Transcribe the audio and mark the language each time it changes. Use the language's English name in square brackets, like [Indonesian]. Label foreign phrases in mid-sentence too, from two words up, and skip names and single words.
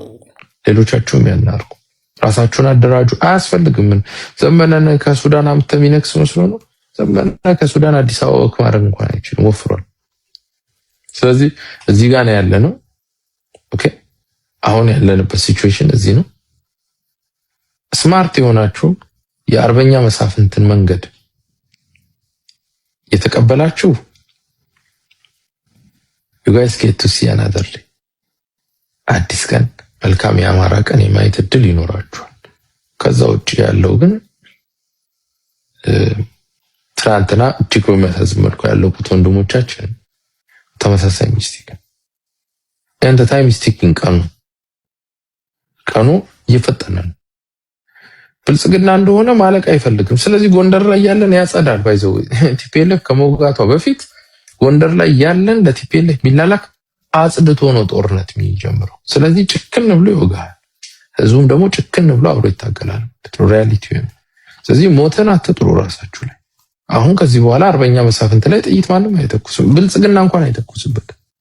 [Amharic] ሌሎቻችሁም ያናርጉ፣ ራሳችሁን አደራጁ። አያስፈልግም። ዘመነን ከሱዳን አምጥተህ የሚነክስ መስሎ ነው። ዘመነ ከሱዳን አዲስ አበባ ወክ ማድረግ እንኳን አይችልም፣ ወፍሯል። ስለዚህ እዚህ ጋር ነው ያለነው። ኦኬ፣ አሁን ያለንበት ሲቹዌሽን እዚህ ነው። ስማርት የሆናችሁ የአርበኛ መሳፍንትን መንገድ የተቀበላችሁ [English] you guys get to see another day። [Amharic] አዲስ ቀን፣ መልካም የአማራ ቀን የማየት እድል ይኖራችኋል። ከዛ ውጭ ያለው ግን ትናንትና እጅግ በሚያሳዝን መልኩ ያለቁት ወንድሞቻችን ተመሳሳይ ሚስቴክ [English] and the time is ticking። [Amharic] ቀኑ እየፈጠነ ነው። ብልጽግና እንደሆነ ማለቅ አይፈልግም። ስለዚህ ጎንደር ላይ ያለን ያጸዳል። ባይዘው ቲፒኤልኤፍ ከመውጋቷ በፊት ጎንደር ላይ ያለን ለቲፒኤልኤፍ የሚላላክ አጽድቶ ነው ጦርነት የሚጀምረው። ስለዚህ ጭክን ብሎ ይወጋል፣ ህዝቡም ደግሞ ጭክን ብሎ አብሮ ይታገላል። ሪያሊቲ ነው። ስለዚህ ሞተን አትጥሩ ራሳችሁ ላይ። አሁን ከዚህ በኋላ አርበኛ መሳፍንት ላይ ጥይት ማንም አይተኩስም። ብልጽግና እንኳን አይተኩስበት።